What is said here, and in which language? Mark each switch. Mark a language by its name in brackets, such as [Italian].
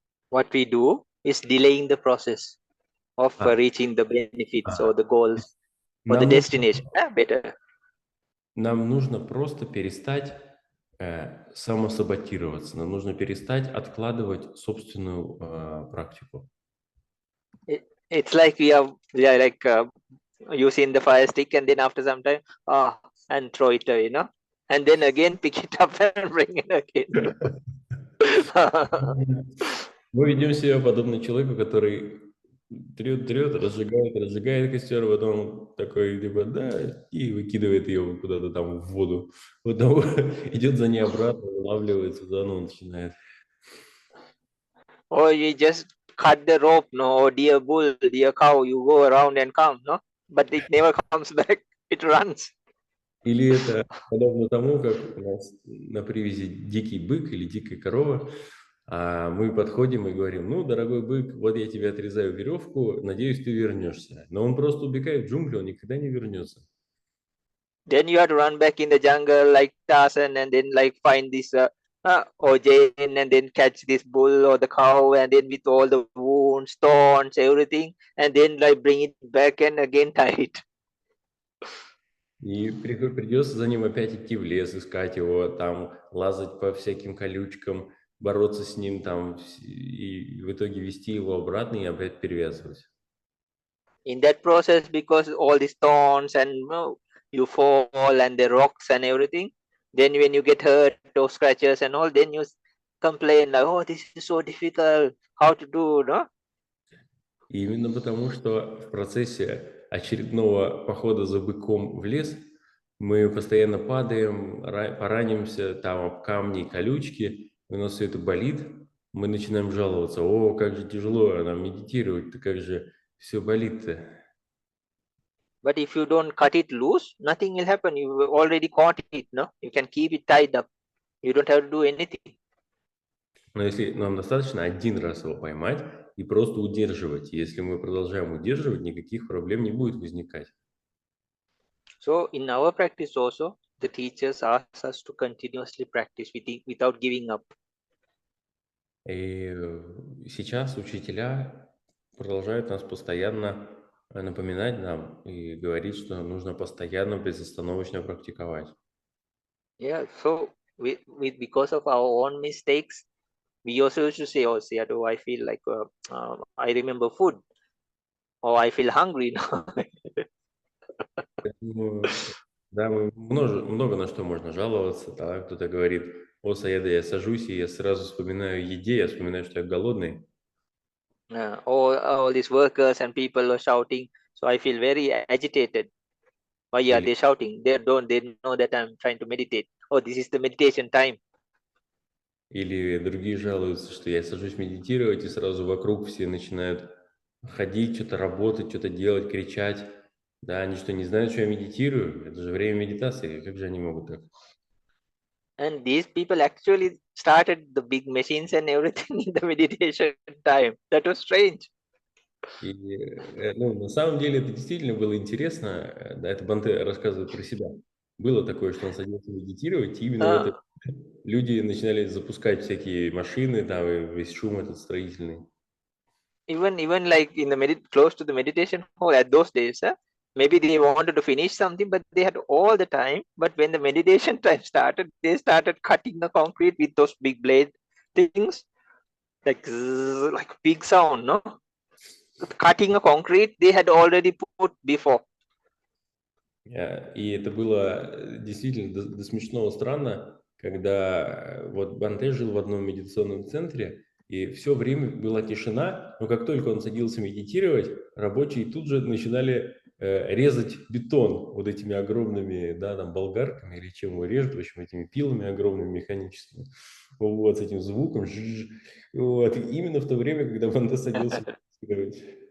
[English] What we do is delaying the process of reaching the benefits or the goals or the destination. Better. [Russian] Нам нужно просто перестать самосаботироваться. Нам нужно перестать откладывать собственную практику. [English] It's like we are like using the fire stick and then after some time, and throw it away, and then again pick it up and bring it again. [Russian] Мы ведем себя подобно человеку, который трет, разжигает костер, потом такой, типа, да, и выкидывает ее куда-то там в воду. Потом идет за ней обратно, вылавливается, заново начинает. [English] Or you just cut the rope, or dear bull, dear cow, you go around and come, but it never comes back, it runs. [Russian] Или это подобно тому, как у нас на привязи дикий бык или дикая корова, а мы подходим и говорим: ну, дорогой бык, вот я тебе отрезаю веревку, надеюсь, ты вернешься. Но он просто убегает в джунгли, он никогда не вернется. [English] Then you have to run back in the jungle like Tarzan and then like find this or Jane and then catch this bull or the cow and then with all the wounds, thorns, everything, and then like bring it back and again tie it. [Russian] И придется за ним опять идти в лес, искать его, там лазать по всяким колючкам, бороться с ним, там, и в итоге вести его обратно и опять перевязывать. [English] In that process, because all these thorns and you fall and the rocks and everything, then when you get hurt or scratches and all, then you complain like, oh, this is so difficult, how to do, no? [Russian] И именно потому, что в процессе очередного похода за быком в лес мы постоянно падаем, поранимся там об камни и колючки, у нас все это болит, мы начинаем жаловаться: о, как же тяжело нам медитировать-то, как же все болит-то. [English] But if you don't cut it loose, nothing will happen. You already caught it, no? You can keep it tied up. You don't have to do anything. [Russian] Но если нам достаточно один раз его поймать и просто удерживать, если мы продолжаем удерживать, никаких проблем не будет возникать. [English] So in our practice also, the teachers ask us to continuously practice without giving up. [Russian] И сейчас учителя продолжают нас постоянно напоминать нам и говорить, что нужно постоянно, безостановочно практиковать. [English] Yeah, so because of our own mistakes, we also used to say, oh, Sayadaw, I feel like I remember food, or I feel hungry. [Russian] Да, много на что можно жаловаться. Да? Кто-то говорит: о, Саяда, я сажусь, и я сразу вспоминаю о еде, я вспоминаю, что я голодный. [English] All these workers and people are shouting, so I feel very agitated. Why are they shouting? They know that I'm trying to meditate. Oh, this is the meditation time. [Russian] Или другие жалуются, что я сажусь медитировать, и сразу вокруг все начинают ходить, что-то работать, что-то делать, кричать. Да, они что, не знают, что я медитирую? Это же время медитации. Как же они могут так? [English] And these people actually started the big machines and everything in the meditation time. That was strange. [Russian] И, ну, на самом деле это действительно было интересно. Да, это Бханте рассказывает про себя. Было такое, что он садился медитировать, и именно в это Uh, люди начинали запускать всякие машины, да, и весь шум этот строительный. [English] even like in the close to the meditation hall at those days, maybe they wanted to finish something, but they had all the time. But when the meditation time started, they started cutting the concrete with those big blade things, like zzz, like big sound, no? Cutting a concrete they had already put before. [Russian] И это было действительно до смешного странно, когда вот Бханте жил в одном медитационном центре, и все время была тишина, но как только он садился медитировать, рабочие тут же начинали резать бетон вот этими огромными, да, там, болгарками или чем его режут, в общем, этими пилами огромными механическими, вот, с этим звуком, вот, и именно в то время, когда Бханте садился медитировать.